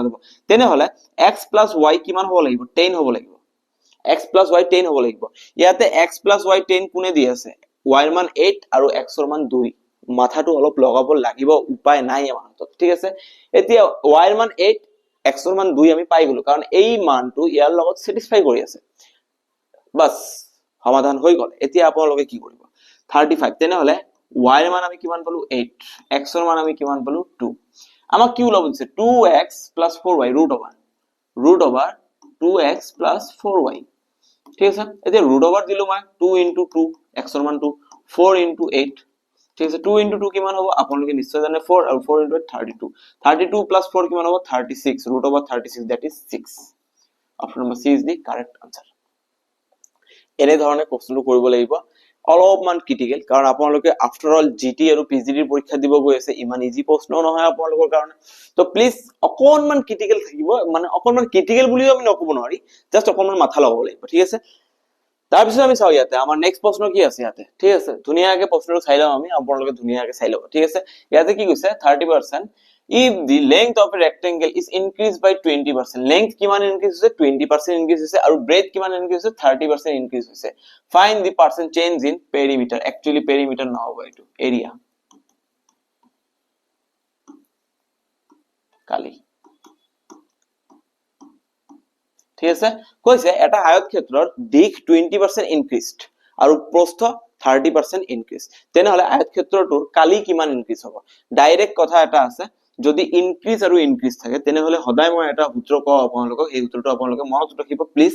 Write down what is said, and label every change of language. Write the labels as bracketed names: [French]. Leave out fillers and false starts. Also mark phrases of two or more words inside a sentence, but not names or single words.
[Assamese] যাব তেনেহলে [English] x plus y [Assamese] কিমান হ'ব লাগিব 10 হ'ব লাগিব [English] x plus y [Assamese] 10 হ'ব লাগিব ইয়াতে [English] x plus y [Assamese] 10 কোনে দি আছে y ৰ মান 8 আৰু x ৰ মান 2 মাথাটো অলপ লগাব লাগিব উপায় নাই আমাৰ হাতত ঠিক আছে এতিয়া y ৰ মান 8 x ৰ মান 2 আমি পাই গলো কাৰণ এই মানটো ইয়াৰ লগত স্যাটিসফাই কৰি আছে বাস সমাধান হৈ গল এতিয়া আপোনালোকে কি কৰিব 35 তেনেহলে y ৰ মান আমি কিমান পালো 8 x ৰ মান আমি কিমান পালো 2 আমাক কি ওলাব দিছে [English] 2x plus 4y root over 2x plus 4y [Assamese] ঠিক আছে এতিয়া [English] root over [Assamese] দিলো মই 2 into 2 x ৰ মান 2 4 into 8 ঠিক আছে 2 into 2 কিমান হ'ব আপোনালোকে নিশ্চয় জানে 4 আৰু 4 into 8 32 plus 4 কিমান হ'ব 36 [English] root over 36 that is 6 option number C is the correct answer [Assamese] এনে ধৰণে প্ৰশ্নটো কৰিব লাগিব অলপমান ক্ৰিটিকেল কাৰণ আপোনালোকে [English] after all [Assamese] জিটি আৰু পিজিডি পৰীক্ষা দিব গৈ আছে ইমান ইজি প্ৰশ্ন নহয় আপোনালোকৰ কাৰণে তো প্লিজ অকনমান ক্ৰিটিকেল থাকিব মানে অকনমান ক্ৰিটিকেল বুলিও আমি নকব নোৱাৰি জাস্ট অকনমান মাথা লগাব লাগিব ঠিক আছে তাৰ পিছত আমি চাও ইয়াতে আমাৰ নেক্সট প্ৰশ্ন কি আছে ইয়াতে ঠিক আছে ধুনিয়াকে প্ৰশ্নটো চাই লও আমি আপোনালোকে ধুনিয়াকে চাই লও ঠিক আছে ইয়াতে কি কৈছে [English] 30% if the length of a rectangle is increased by 20% [Assamese] length কিমান increase হৈছে 20% increase হৈছে আৰু breadth কিমান increase হৈছে 30% increase হৈছে [English] find the percent change in perimeter actually perimeter [Assamese] না হ'ব এটো area কালি ঠিক আছে কৈছে এটা আয়তক্ষেত্ৰৰ দিক 20% increased আৰু প্ৰস্থ 30% increase তেনেহলে আয়তক্ষেত্ৰটোৰ কালি কিমান increase হ'ব ডাইৰেক্ট কথা এটা আছে যদি ইনক্ৰিজ আৰু ইনক্ৰিজ থাকে তেনেহলে সদায় মই এটা সূত্ৰ কওঁ আপোনালোকক, এই সূত্ৰটো আপোনালোকে মনত ৰাখিব প্লিজ।